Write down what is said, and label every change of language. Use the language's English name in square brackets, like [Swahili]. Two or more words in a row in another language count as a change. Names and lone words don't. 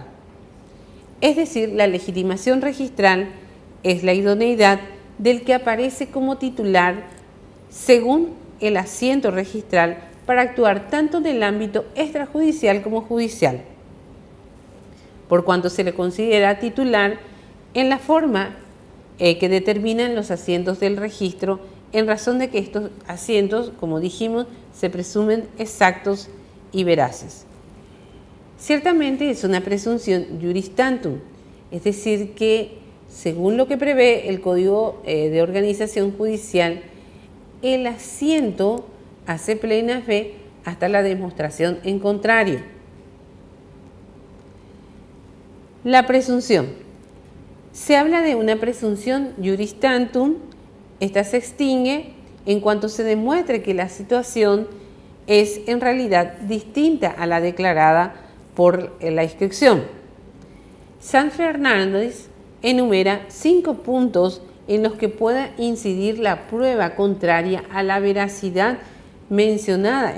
[Spanish] Es decir, la legitimación registral es la idoneidad del que aparece como titular según el asiento registral para actuar tanto en el ámbito extrajudicial como judicial, por cuanto se le considera titular en la forma que determinan los asientos del registro, en razón de que estos asientos, como dijimos, se presumen exactos y veraces. Ciertamente es una presunción [Latin] juris tantum, [Spanish] es decir, que según lo que prevé el Código de Organización Judicial, el asiento hace plena fe hasta la demostración en contrario. La presunción. Se habla de una presunción [Latin] juris tantum. [Spanish] Esta se extingue en cuanto se demuestre que la situación es en realidad distinta a la declarada por la inscripción. San Fernández enumera 5 puntos en los que pueda incidir la prueba contraria a la veracidad mencionada en